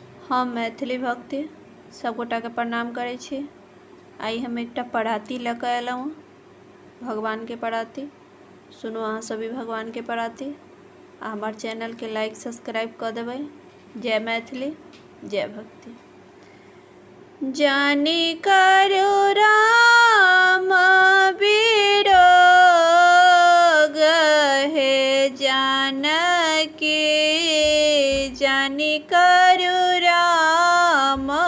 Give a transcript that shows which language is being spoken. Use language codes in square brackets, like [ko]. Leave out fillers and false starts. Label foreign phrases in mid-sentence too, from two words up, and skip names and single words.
[mai] हम मैथिली भक्ति सबगोटा के प्रणाम करै छी। आई हम एकटा पढ़ाती लऽ कऽ अयलहुँ भगवान के पढ़ाती। सुनू अहाँ सभी भगवान के पढ़ाती आ हमार चैनल के [en] like subscribe [mai] कर देबै। जय मैथिली जय भक्ति। जानी करो राम वियोग हे जानकी, जानी करो राम